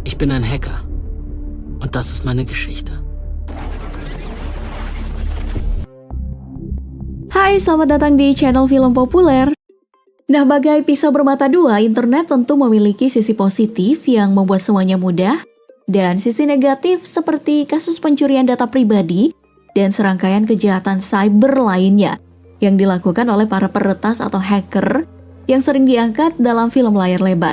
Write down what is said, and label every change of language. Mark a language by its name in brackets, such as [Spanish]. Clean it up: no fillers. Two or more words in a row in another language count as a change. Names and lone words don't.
[German] Ich bin ein Hacker. Und das ist meine Geschichte. [Indonesian] Hai, selamat datang di channel Film Populer. Nah, bagai pisau bermata dua, internet tentu memiliki sisi positif yang membuat semuanya mudah, dan sisi negatif seperti kasus pencurian data pribadi dan serangkaian kejahatan cyber lainnya yang dilakukan oleh para peretas atau hacker yang sering diangkat dalam film layar lebar.